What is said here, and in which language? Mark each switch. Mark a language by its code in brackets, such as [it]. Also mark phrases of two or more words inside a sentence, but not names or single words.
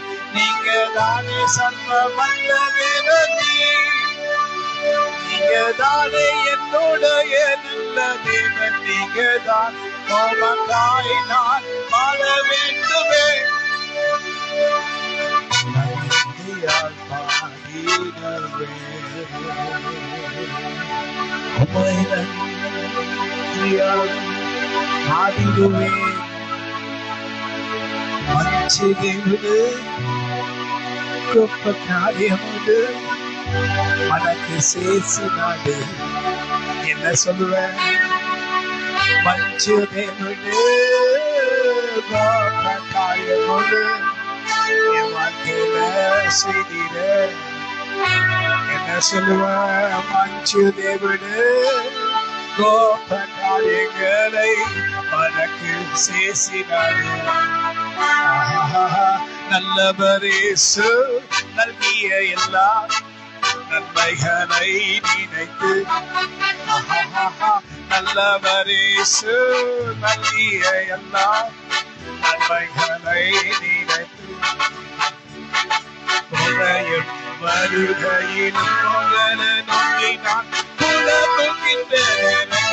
[ta] நீங்க தானே சர்வ வல்லவீரனே, நீங்க தானே என்னுடைய நல்ல தேவன், நீங்க தான் உமக்காய் நான் வாழ வேண்டுமே. நன்றியால் பாடிடுவே, உம்மை நன்றியால் பாடிடுவே. [te] మంచి దేవుడు, గొప్ప కార్యముడు మనకు చేసినాడు. [ta] என்ன சொல்லுவேன்? [te] మంచి దేవుడు, గొప్ప కార్యముడు [ta] என் வாழ்க்கையில செய்திட. என்ன சொல்லுவேன்? [te] మంచి దేవుడు, గొప్ప కార్యங்களை మనకు చేసినాడు. [ta] நல்லவரேசு நல்கிய எல்லா நன்மைகளை நினைத்து, நல்லவரேசு நல்கிய எல்லா நன்மைகளை நினைத்து, புகையும் வருகையிலும் உங்களை நோக்கி நான் புலம்புகின்றேன்.